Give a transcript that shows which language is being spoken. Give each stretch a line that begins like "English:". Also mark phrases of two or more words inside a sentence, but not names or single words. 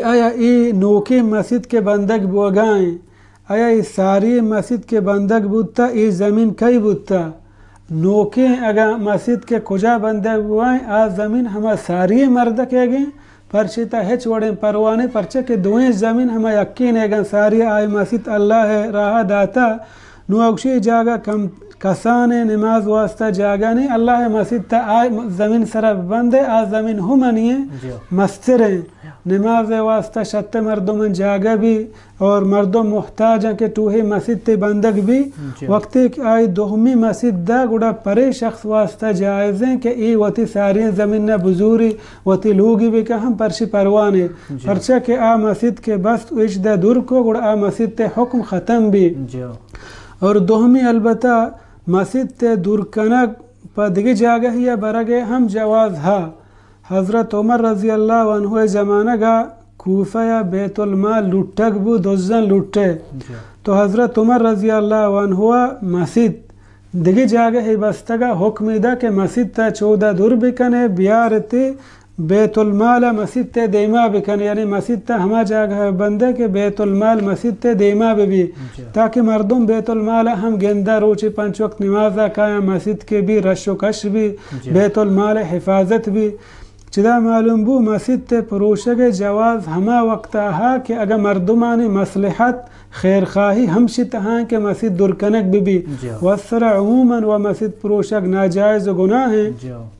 Brahui: آیا ای نوکی مسجد کے بندگ بوگائیں آیا ای ساری مسجد کے بندگ بودتا ای زمین کئی بودتا نوکے اگر مسجد کے کجا بندے ہوئیں آ زمین ہما ساری مرد کے گئیں پرچیتا ہچ وڑیں پروانے پرچے کے دوئیں زمین ہما یقین ہے گا ساری آئی مسجد اللہ ہے راہ داتا نو اگشی جاگا کسان نماز واسطہ جاگا نہیں اللہ مسجد تا آئی زمین سر بندے آ زمین ہو منیے مستریں نماز واسطہ شت مردم جاگا بھی اور مردم محتاج ہیں کہ توہی مسجد تی بندگ بھی وقتی کہ آئی دوہمی مسجد دا گوڑا پرے شخص واسطہ جائزیں کہ ای وطی ساری زمین نہ بزوری وطی لوگی بھی کہ ہم پرشی پروانے پرچہ کہ آ مسجد کے بست اچ دا دور کو گوڑا آ مسجد تی حکم ختم بھی اور دوہمی البتہ مسجد تی دور کنک پا دگی جاگہ یا برگے ہم جواز ہا حضرت عمر رضی اللہ عنہ زمانہ گا کوفہ یا بیت المال لٹک بو دوزن لٹے تو حضرت عمر رضی اللہ عنہ مسجد دگی جاگہ ہی بستگا حکمی دا کہ مسجد تا 14 دور بکنے بیارتی بیت المال مسجد تے دیما بکنے یعنی مسجد تا ہما جاگہ بندے کہ بیت المال مسجد تے دیما بھی تاکہ مردم بیت المال ہم گندہ روچی 5 وقت نمازہ کایا مسجد کے بھی رش و کش بھی بیت المال حفاظت بھی چدا معلوم بو مسجد تے پروشگ جواز ہما وقت آہا کہ اگر مردمانی مصلحت خیر خواہی ہمشی تہاں کہ مسجد درکنک بھی وصر عموماً و مسجد پروشگ ناجائز و گناہ ہیں